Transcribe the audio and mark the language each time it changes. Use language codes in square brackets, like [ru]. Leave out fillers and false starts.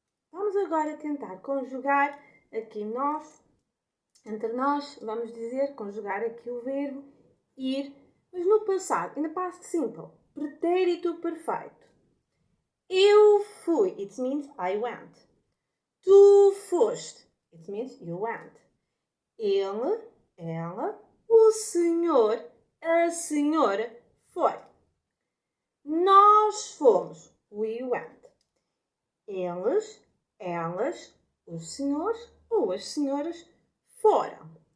[pt] Vamos agora tentar conjugar aqui entre nós, vamos dizer, conjugar aqui o verbo ir, mas no passado, [en] in the past simple, [pt] pretérito perfeito. Eu fui, [en] it means I went. [pt] Tu foste, [en] it means you went. [pt] Ele, ela, o senhor, a senhora foi. Nós fomos, [en] we went. [pt] Eles, elas, os senhores ou as senhoras foram.